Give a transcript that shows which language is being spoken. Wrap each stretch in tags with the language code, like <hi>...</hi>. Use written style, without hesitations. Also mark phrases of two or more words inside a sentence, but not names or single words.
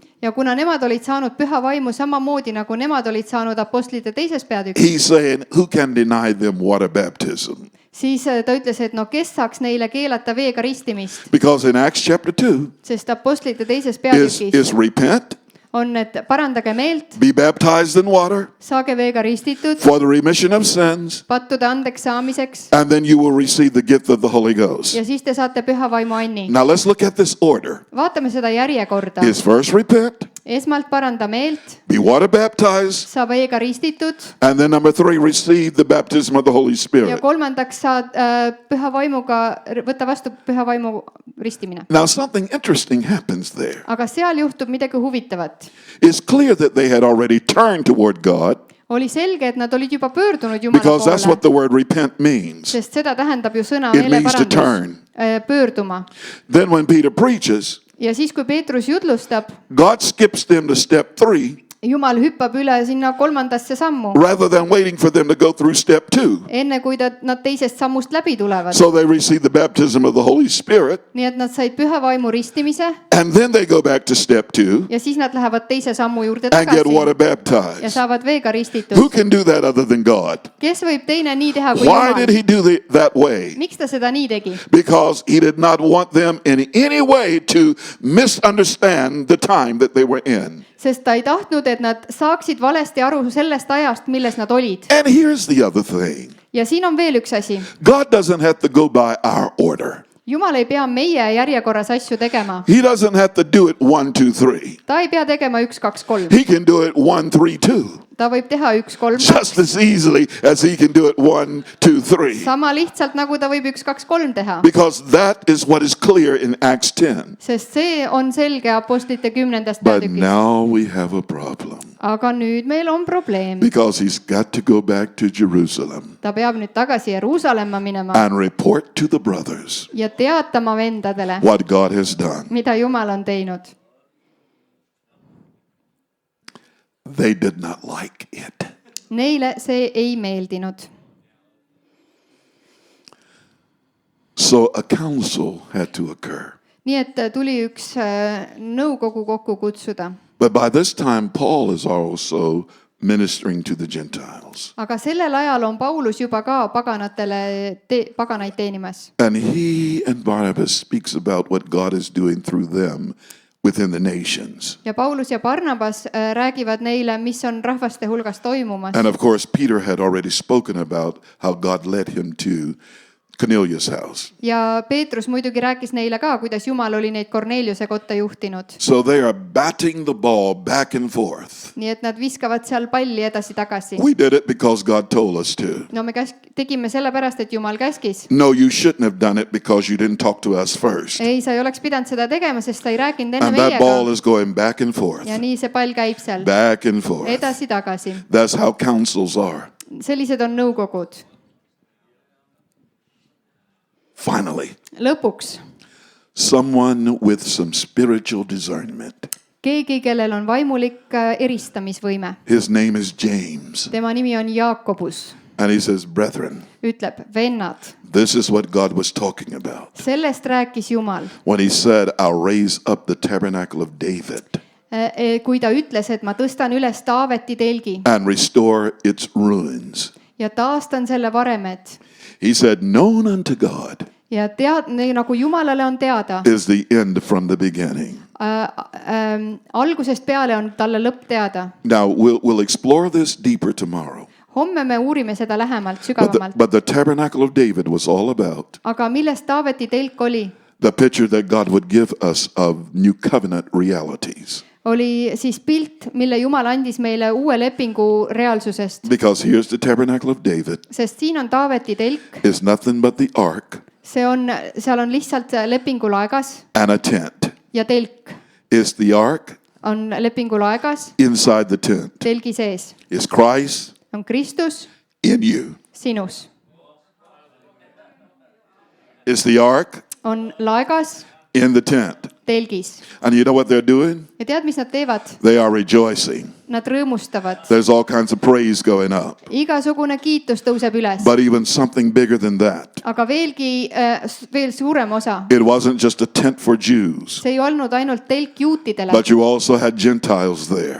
<et>Ja kuna nemad olid saanud püha vaimu samamoodi, nagu nemad olid saanud apostlite teises peatükis,</et> <en>he's saying, who can deny them water baptism?</en> <et>siis ta ütles, et no kes saaks neile keelata veega ristimist,</et> <en>Because in Acts chapter 2</en> <et>sest apostlite teises</et> <en>is</en> <et>peatükis</et> <en>repent,</en> <et>on, et parandage meelt,</et> <en>be baptized in water</en> <et>saage veega ristitud</et> <en>for the remission of sins,</en> <et>pattude andeks saamiseks</et> <en>and then you will receive the gift of the Holy Ghost.</en> <et>ja siis te saate püha vaimu anni.</et> <en>Now let's look at this order.</en> <et>Vaatame seda järjekorda.</et> <en>Is first repent,</en> <et>Esmalt paranda meelt,</et> <en>be water baptized,</en> <et>saa veega ristitud</et> <en>and then number 3, receive the baptism of the Holy</en> <et>ja</et> <en>Spirit.</en> <et>kolmandaks saad püha vaimuga, võta vastu püha vaimu ristimine.</et> <en>Now something interesting happens there.</en> <et>Aga seal juhtub midagi huvitavat.</et> <en>It's clear that they had already turned toward God</en> <et>Oli selge, et nad olid juba pöördunud Jumala</et> <en>because that's what</en> <et>poole,</et> <en>the word repent means.</en> <et>sest seda tähendab ju sõna</et> <en>It means to turn.</en> <et>meeleparandus, pöörduma.</et> <en>Then when Peter preaches,</en> <et>Ja siis, kui Peetrus jutlustab,</et> <en>God skips them to step 3</en> <et>Jumal hüppab üle sinna kolmandasse sammu,</et> <en>rather than waiting for them to go through step 2.</en> <et>enne kui nad teisest sammust läbi tulevad.</et> <en>So they receive the baptism of the Holy Spirit,</en> <et>Nii et nad said püha vaimu ristimise</et> <en>and then they go back to step 2</en> <et>ja siis nad lähevad teise sammu juurde</et> <en>and get water</en> <et>tagasi ja</et> <en>baptized.</en> <et>saavad veega</et> <en>Who</en> <et>ristitud.</et> <en>can do that other than God?</en> <et>Kes võib teine nii teha kui</et> <en>Why did</en> <et>Jumal?</et> <en>he do that way?</en> <et>Miks ta seda nii tegi?</et> <en>Because he did not want them in any way to misunderstand the time that they were in.</en> <et>Sest ta ei tahtnud, et nad saaksid valesti aru sellest ajast, milles nad olid.</et> <en>And here's the other thing.</en> <et>Ja siin on veel üks asi.</et> <en>God doesn't have to go by our order.</en> <et>Jumal ei pea meie järjekorras asju tegema.</et> <en>He doesn't have to do it 1, 2, 3.</en> <et>Ta ei pea tegema 1, 2, 3.</et> <en>He can do it 1, 3, 2.</en> <et>Ta võib teha 1, 3, 2.</et> <en>Just as easily as he can do it 1, 2, 3.</en> <et>Sama lihtsalt nagu ta võib 1, 2, 3 teha.</et> <en>Because that is what is clear in Acts 10.</en> <et>Sest see on selge apostlite 10.</et> <en>But</en> <et>peatükis.</et> <en>now we have a problem.</en> <et>Aga nüüd meil on probleem.</et> <en>Because he's got to go back to Jerusalem</en> <et>Ta peab nüüd tagasi Jeruusalemma minema</et> <en>and report to the brothers</en> <et>ja teatama vendadele,</et> <en>what God has done.</en> <et>mida Jumal on teinud.</et> <en>They did not like it.</en> <et>Neile see ei meeldinud.</et> <en>So a council had to occur.</en> <et>Nii et tuli üks nõukogu kokku kutsuda.</et> <en>But by this time, Paul is also ministering to the Gentiles.</en> <et>Aga sellel ajal on Paulus juba ka paganatele paganaid teenimas.</et> <en>And he and Barnabas speaks about what God is doing through them within the nations.</en> <et>Ja Paulus ja Barnabas räägivad neile, mis on rahvaste hulgas toimumas.</et> <en>And of course, Peter had already spoken about how God led him to Cornelius' house.</en> <et>Ja Peetrus muidugi rääkis neile ka, kuidas Jumal oli neid Korneliuse kotta juhtinud.</et> <en>So they are batting the ball back and forth.</en> <et>Nii et nad viskavad seal palli edasi-tagasi.</et> <en>We did it because God told us to.</en> <et>No me tegime sellepärast, et Jumal käskis.</et> <en>No, you shouldn't have done it because you didn't talk to us first.</en> <et>Ei, sa ei oleks pidanud seda tegema, sest sa ei rääkinud enne</et> <en>And that ball</en> <et>meiega.</et> <en>is going back and forth.</en> <et>Ja nii see pall käib seal</et> <en>Back and forth.</en> <et>edasi-tagasi.</et> <en>That's how councils are.</en> <et>Sellised on nõukogud.</et> <en>Finally,</en> <et>Lõpuks</et> <en>someone with some spiritual discernment.</en> <et>keegi, kellel on vaimulik eristamisvõime.</et> <en>His name is James.</en> <et>Tema nimi on Jaakobus.</et> <en>And he says, brethren,</en> <et>Ütleb, vennad,</et> <en>this is what God was talking about</en> <et>sellest rääkis Jumal.</et> <en>when he said, I'll raise up the tabernacle of David</en> <et>Kui ta ütles, et ma tõstan üles Taaveti telgi</et> <en>and restore its ruins.</en> <et>ja taastan selle varemed.</et> <en>He said, known unto God</en> <et>Ja nagu Jumalale on teada,</et> <en>is the end from the beginning.</en> <et>Algusest peale on talle lõpp teada.</et> <en>Now, we'll explore this deeper tomorrow.</en> <et>Homme me uurime seda lähemalt, sügavamalt.</et> <en>But the tabernacle of David was all about</en> <et>Aga millest Taaveti telk oli?</et> <en>the picture that God would give us of new covenant realities.</en> <et>oli siis pilt, mille Jumal andis meile uue lepingu reaalsusest.</et> <en>Because here's the tabernacle of David.</en> <et>Sest siin on Taaveti telk,</et> <en>It's nothing but the ark</en> <et>seal on lihtsalt lepingulaegas</et> <en>and a tent.</en> <et>ja telk</et> <en>Is the ark</en> <et>on lepingulaegas,</et> <en>inside the tent.</en> <et>telgi sees.</et> <en>Is Christ</en> <et>On Kristus</et> <en>in you?</en> <et>sinus.</et> <en>Is the ark</en> <et>On laegas,</et> <en>in the tent?</en> <et>telgis.</et> <en>And you know what they're doing?</en> <et>Ja tead, mis nad teevad?</et> <en>They are rejoicing.</en> <et>Nad rõõmustavad.</et> <en>There's all kinds of praise going up.</en> <et>Igasugune kiitus tõuseb üles.</et> <en>But even something bigger than that.</en> <et>Aga veel suurem osa.</et> <en>It wasn't just a tent for Jews,</en> <et>See ei olnud ainult telk juutidele.</et> <en>but you also had Gentiles there,</en>